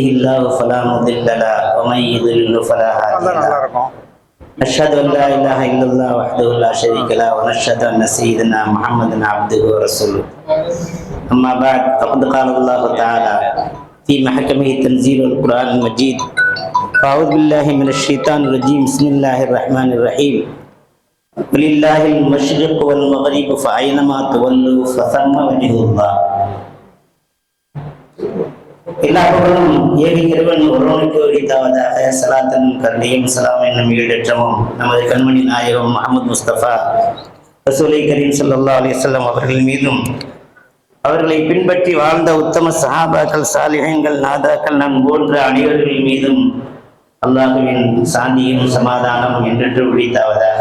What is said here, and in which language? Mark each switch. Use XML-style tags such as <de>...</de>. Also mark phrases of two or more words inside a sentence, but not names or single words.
<ar>الله فلا مضل له ومن يضلل فلا هادي له أشهد أن لا إله إلا الله وحده لا شريك له ونشهد أن سيدنا محمدا عبده ورسوله أما بعد فقد قال الله تعالى في محكمه تنزيل القرآن المجيد أعوذ بالله من الشيطان الرجيم بسم الله الرحمن الرحيم ولله المشرق والمغرب فأينما تولوا فثم وجه الله.</ar> <ta>எல்லா புகழும் ஏக இறைவன் ஒருவனுக்கு உரித்தாவதாக. சலாத்தன் கருணையும் சலாம் என்னும் ஈடற்றமும் நமது கண்மணி நாயகம் முஹம்மது முஸ்தபா ரசூலை கரீம்</ta> <ar>صلى الله عليه وسلم</ar> <ta>அவர்கள் மீதும் அவர்களை பின்பற்றி வாழ்ந்த உத்தம சஹாபாக்கள் சாலிஹீன்கள் நாதாக்கள் நம் போன்ற அனைவர்கள் மீதும் அல்லாஹுவின் சாந்தியும் சமாதானம் என்றென்று உரித்தாவதாக.</ta>